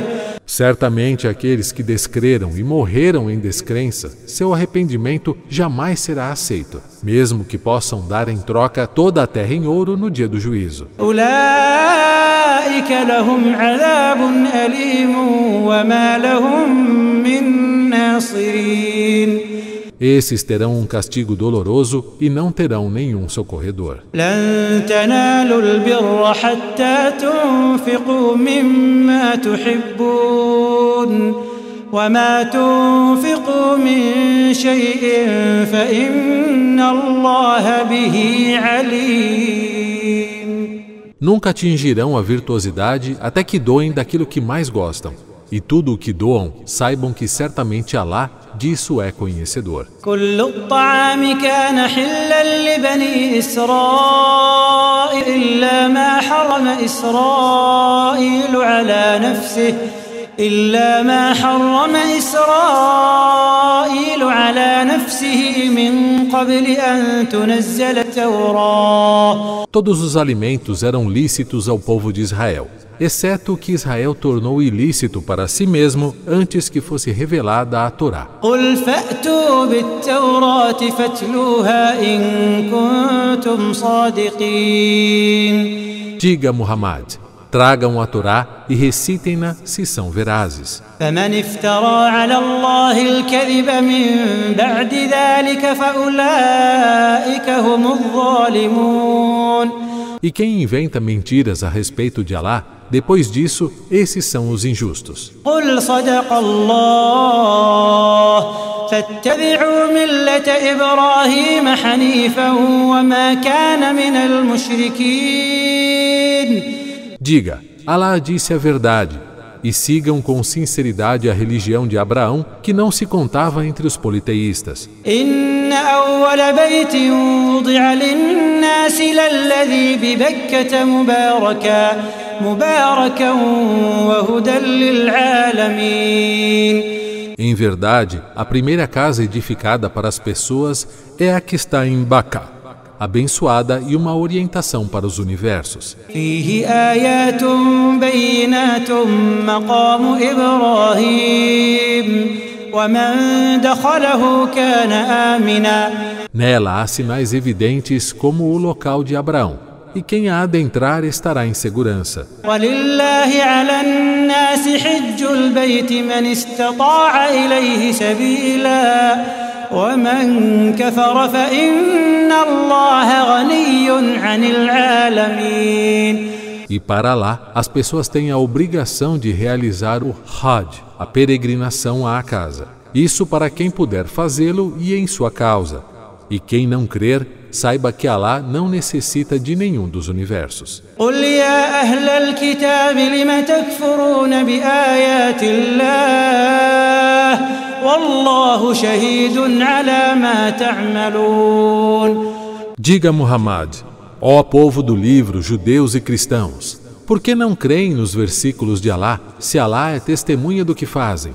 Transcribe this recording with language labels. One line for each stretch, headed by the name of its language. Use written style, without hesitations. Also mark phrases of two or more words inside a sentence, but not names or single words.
Portuguese: Certamente aqueles que descreram e morreram em descrença, seu arrependimento jamais será aceito, mesmo que possam dar em troca toda a terra em ouro no dia do juízo.
Arabic: أولئك لهم عذاب أليم وما لهم من ناصرين.
Portuguese: Esses terão um castigo doloroso e não terão nenhum socorredor.
Arabic: لن تنالوا البر حتى تنفقوا مما تحبون وما تنفقوا من شيء فإن الله به عليم.
Portuguese: Nunca atingirão a virtuosidade até que doem daquilo que mais gostam. E tudo o que doam, saibam que certamente Alá disso é conhecedor.
Arabic: كل الطعام كان حلا لبني إسرائيل إلا ما حرم إسرائيل على نفسه من قبل أن تنزل التوراة.
Portuguese: Todos os alimentos eram lícitos ao povo de Israel, exceto o que Israel tornou ilícito para si mesmo antes que fosse revelada a Torá.
Arabic: قل فأتوا بالتوراة فاتلوها إن كنتم صادقين.
Portuguese: Diga, Muhammad, tragam a Torá e recitem-na se são verazes.
Arabic: فمن افترى على الله الكذب من بعد ذلك فأولئك هم الظالمون.
Portuguese: E quem inventa mentiras a respeito de Alá, depois disso, esses são os injustos.
Arabic: قل صدق الله فاتبعوا ملة إبراهيم حنيفا وما كان من المشركين.
Portuguese: Diga, Alá disse a verdade, e sigam com sinceridade a religião de Abraão, que não se contava entre os politeístas.
Arabic: إن أول بيت وضع للناس للذي ببكة مباركا وهدى للعالمين.
Portuguese: Em verdade, a primeira casa edificada para as pessoas é a que está em Bacá, abençoada e uma orientação para os universos.
Arabic: فيه آيات بينات مقام إبراهيم ومن دخله كان آمنا.
Portuguese: Nela há sinais evidentes como o local de Abraão, e quem a adentrar estará em segurança.
Arabic: ولله على الناس حج البيت من استطاع إليه سبيلا ومن كفر فإن الله غني عن العالمين.
Portuguese: E para lá, as pessoas têm a obrigação de realizar o Hajj, a peregrinação à casa. Isso para quem puder fazê-lo e em sua causa. E quem não crer, saiba que Alá não necessita de nenhum dos universos.
Arabic: قل يا أهل الكتاب لم تكفرون بآيات الله والله شهيد على ما تعملون.
Portuguese: Diga, Muhammad, ó povo do livro, judeus e cristãos, por que não creem nos versículos de Alá, se Alá é testemunha do que fazem?